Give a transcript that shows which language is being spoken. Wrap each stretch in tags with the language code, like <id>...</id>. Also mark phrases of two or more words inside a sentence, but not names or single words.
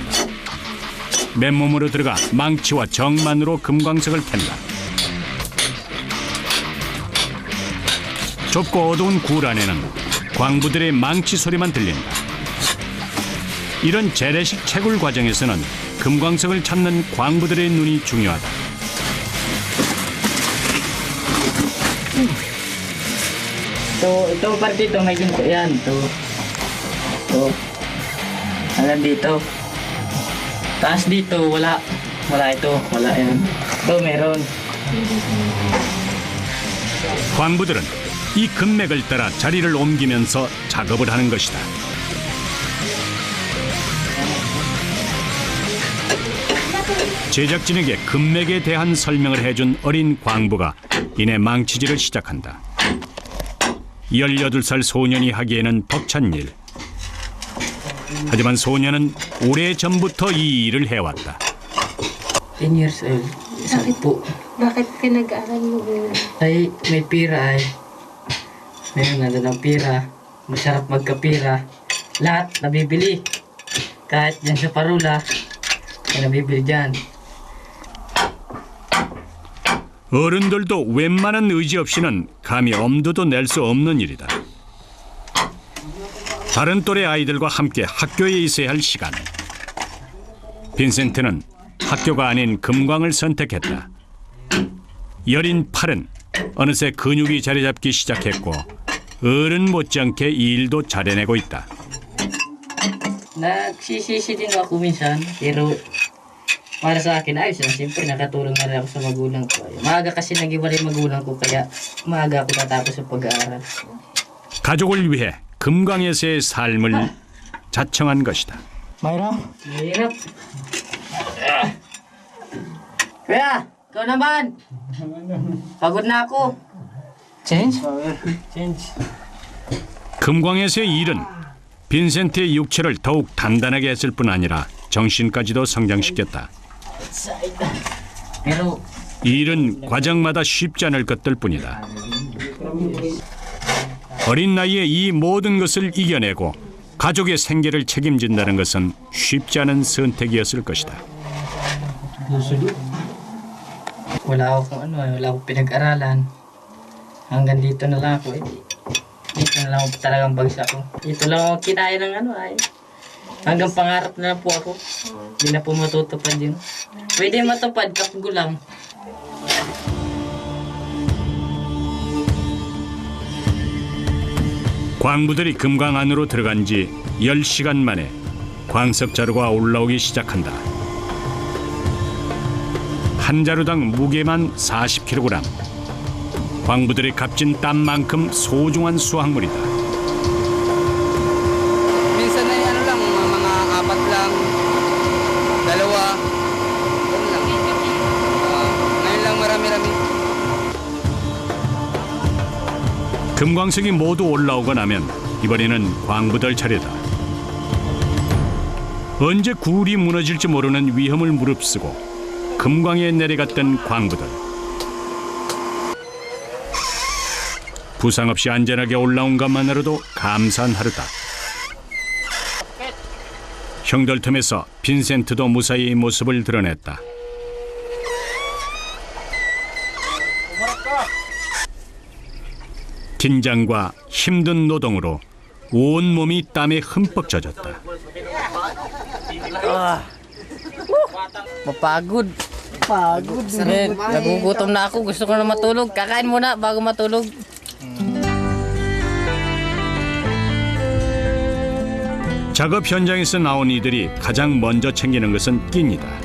<ko>맨몸으로 들어가 망치와 정만으로 금광석을 캔다. 좁고 어두운 굴 안에는 광부들의 망치 소리만 들린다. 이런 재래식 채굴 과정에서는 금광석을 찾는 광부들의 눈이 중요하다.</ko> <tl>Ito parte ito may ginto yan. Ito. Hanggang dito. Taas dito, wala. Wala ito, wala yan. Ito meron.</tl> <ko>광부들은 이 금맥을 따라 자리를 옮기면서 작업을 하는 것이다. 제작진에게 금맥에 대한 설명을 해준 어린 광부가 이내 망치질을 시작한다. 18살 소년이 하기에는 벅찬 일. 하지만 소년은 오래전부터 이 일을 해왔다.</ko> <tl>10</tl> <en>years old.</en> <tl>Sakit po. Bakit pinag-aaral mo? Ay, may pira ay. Meron na doon ang pira. Masarap magkapira. Lahat nabibili. Kahit dyan sa parula, ay nabibili dyan.</tl> <ko>어른들도 웬만한 의지 없이는 감히 엄두도 낼 수 없는 일이다. 다른 또래 아이들과 함께 학교에 있어야 할 시간. 빈센트는 학교가 아닌 금광을 선택했다. 여린 팔은 어느새 근육이 자리 잡기 시작했고 어른 못지않게 일도 잘해내고 있다.</ko> <tl>Nagsisisi din ako minsan, pero para sa akin ayos lang. Siyempre nakatulong na rin ako sa magulang ko. Maaga kasi nag-iwalay magulang ko, kaya maaga ako natapos sa pag-aaral.</tl> <ko>가족을 위해 금광에서의 삶을 자청한 것이다.</ko> <tl>Mahirap. Kuya, ikaw naman. Pagod na ako. Change? Change.</tl> <ko>금광에서의 일은 빈센트의 육체를 더욱 단단하게 했을 뿐 아니라 정신까지도 성장시켰다.</ko> <tl>Pero</tl> <ko>이 일은 과정마다 쉽지 않을 것들 뿐이다. 어린 나이에 이 모든 것을 이겨내고 가족의 생계를 책임진다는 것은 쉽지 않은 선택이었을 것이다.</ko> <tl>wala akong pinag-aralan. Hanggang dito na lang ako. Dito na lang ako talagang bagsak ko. Dito lang ako kinaya ng ay. Hanggang pangarap na lang po ako. Hindi na po matutupad yun. Pwede matupad kapag gulang.</tl> <ko>광부들이 금광 안으로 들어간 지 10시간 만에 광석 자루가 올라오기 시작한다. 한 자루당 무게만 40kg. 광부들이 값진 땀만큼 소중한 수확물이다.</ko> <tl>Minsan ay ano lang, mga 4 lang, 2, yun lang. Ngayon lang marami-rami.</tl> <ko>금광석이 모두 올라오고 나면 이번에는 광부들 차례다. 언제 굴이 무너질지 모르는 위험을 무릅쓰고 금광에 내려갔던 광부들. 부상 없이 안전하게 올라온 것만으로도 감사한 하루다. 형들 틈에서 빈센트도 무사히 모습을 드러냈다. 긴장과 힘든 노동으로 온몸이 땀에 흠뻑 젖었다.</ko> <tl>Mapagod. Pagod. Nagugutom na ako. Gusto ko na matulog. Kakain muna bago matulog.</tl> <ko>작업 현장에서 나온 이들이 가장 먼저 챙기는 것은 끼니다.</ko>